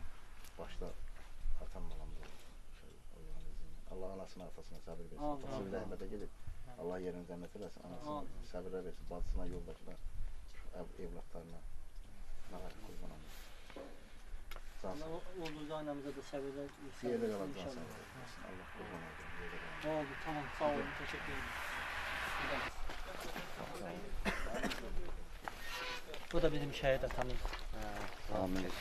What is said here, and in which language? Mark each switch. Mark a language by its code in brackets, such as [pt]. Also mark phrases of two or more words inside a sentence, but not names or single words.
[az] Başda atam balam da Allah anasına, atasına səbir versin. Atası bir rəhmətə gedib. Allah yerini cənnət eləsin, anasına səbirlər versin. Bacısına, yoldaşına, evlatlarına qurban olunlar. Allah Ulduz anamıza da səbirlər versin. Bir yerdə qalacaq səbir versin. Allah qurban olsun. Oldu, tamam, sağ olun, [tr] teşekkür ederim. [az] Bu da bizim şəhid atamız. Amin.